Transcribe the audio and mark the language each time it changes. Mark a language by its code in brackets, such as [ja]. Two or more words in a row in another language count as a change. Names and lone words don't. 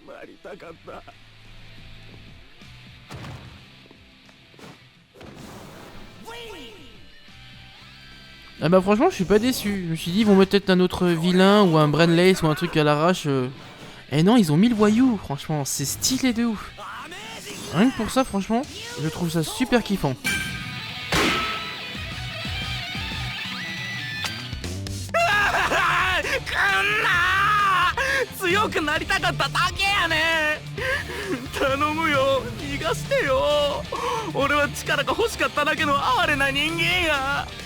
[fr] Ah bah franchement je suis pas déçu. Je me suis dit ils vont mettre peut-être un autre vilain ou un Brainlace ou un truc à l'arrache. Et non, ils ont mis le voyou. Franchement c'est stylé de ouf. Rien que pour ça franchement je trouve ça super kiffant. [ja] 強くなりたかっただけやねん。頼むよ逃がしてよ。俺は力が欲しかっただけの哀れな人間や。